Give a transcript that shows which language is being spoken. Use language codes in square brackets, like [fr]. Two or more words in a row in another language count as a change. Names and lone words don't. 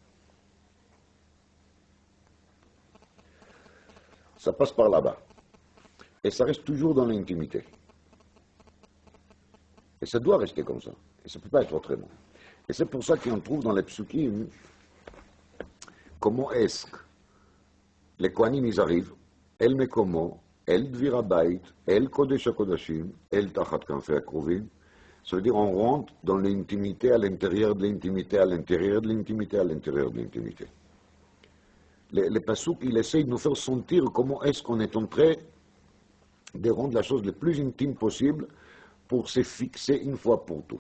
[fr] Ça passe par là-bas. Et ça reste toujours dans l'intimité. Et ça doit rester comme ça. Et ça ne peut pas être autrement. Et c'est pour ça qu'on trouve dans les psukim comment est-ce que les Kohanim ils arrivent, [he] אל מקומו, אל דביר הבית, אל קודש הקודשים, אל תחת כנפי הכרובים. [fr] Ça veut dire on rentre dans l'intimité à l'intérieur de l'intimité, à l'intérieur de l'intimité, à l'intérieur de l'intimité. Les pasuk, il essaye de nous faire sentir comment est-ce qu'on est en train de rendre la chose le plus intime possible pour se fixer une fois pour tout.